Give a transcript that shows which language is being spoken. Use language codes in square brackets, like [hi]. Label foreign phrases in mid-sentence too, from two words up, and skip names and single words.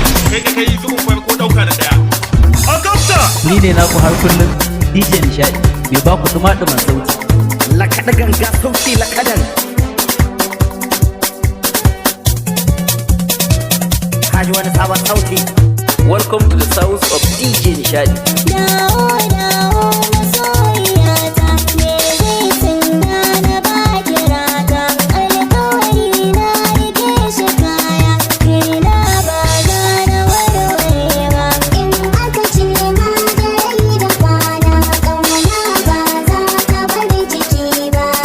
[ha] Kai ka kai zubin farko ɗauka da ɗaya. A kafta! Ni ne naku har kullum, D J Nishadi, mai ba ku ɗuma-ɗuman sauti. Lakaɗa ganga sauti lakaɗan. Ka ji wani sabon sauti? [en] Welcome to the sounds of D J Nishadi. [ha] Dawo, dawo, masoyiyata, me zai sanya na baki rata? Alƙawari na rike shi kaya, kaina ba za na warware ba. In aka ce ma dare da kwana, ƙauna ba za ta bar jiki ba.